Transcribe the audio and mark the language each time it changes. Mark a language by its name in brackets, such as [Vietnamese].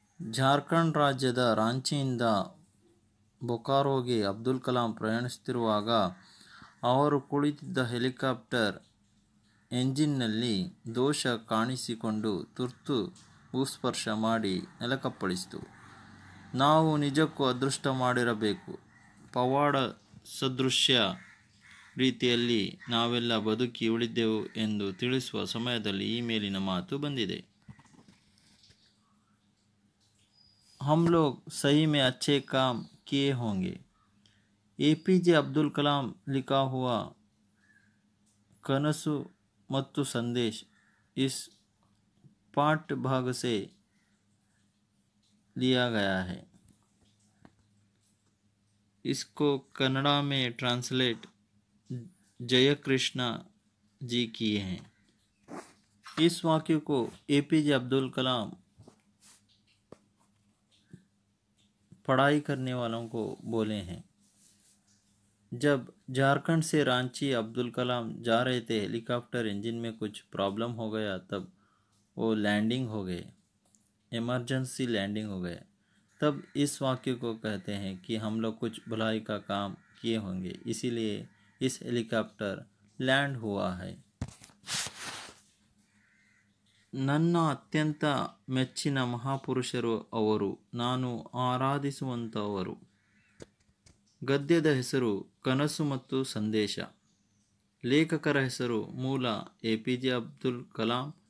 [Kannada] ಜಾರ್ಖಂಡ್ ರಾಜ್ಯದ ರಾಂಚಿಯಿಂದ ಬೊಕಾರೋಗೆ ಅಬ್ದುಲ್ ಕಲಾಂ ಪ್ರಯಾಣಿಸುತ್ತಿರುವಾಗ ಅವರು ಕುಳಿತಿದ್ದ ಹೆಲಿಕಾಪ್ಟರ್ ಎಂಜಿನ್ನಲ್ಲಿ ದೋಷ ಕಾಣಿಸಿಕೊಂಡು ತುರ್ತು ಭೂಸ್ಪರ್ಶ ಮಾಡಿ ನೆಲಕ್ಕಪ್ಪಳಿಸಿತು. ನಾವು ನಿಜಕ್ಕೂ ಅದೃಷ್ಟ ಮಾಡಿರಬೇಕು. ಪವಾಡ ಸದೃಶ್ಯ ರೀತಿಯಲ್ಲಿ ನಾವೆಲ್ಲ ಬದುಕಿ ಉಳಿದೆವು ಎಂದು ತಿಳಿಸುವ ಸಮಯದಲ್ಲಿ ಈ ಮೇಲಿನ ಮಾತು ಬಂದಿದೆ. [Hindi] हम लोग सही में अच्छे काम किए होंगे. APJ अब्दुल कलाम लिखा हुआ कनसु मत्तु संदेश इस पाठ भाग से लिया गया है. इसको कन्नड़ा में ट्रांसलेट जयकृष्णा जी किए हैं. इस वाक्य को APJ अब्दुल कलाम पढ़ाई करने वालों को बोले हैं. जब झारखंड से रांची अब्दुल कलाम जा रहे थे, हेलीकॉप्टर इंजन में कुछ प्रॉब्लम हो गया. तब वो लैंडिंग हो गए, इमरजेंसी लैंडिंग हो गए. तब इस वाक्य को कहते हैं कि हम लोग कुछ भलाई का काम किए होंगे, इसीलिए इस हेलीकॉप्टर लैंड हुआ है. [Kannada] ನನ್ನ ಅತ್ಯಂತ ಮೆಚ್ಚಿನ ಮಹಾಪುರುಷರು ಅವರು, ನಾನು ಆರಾಧಿಸುವಂಥವರು. ಗದ್ಯದ ಹೆಸರು ಕನಸು ಮತ್ತು ಸಂದೇಶ. ಲೇಖಕರ ಹೆಸರು ಮೂಲ APJ ಅಬ್ದುಲ್ ಕಲಾಂ.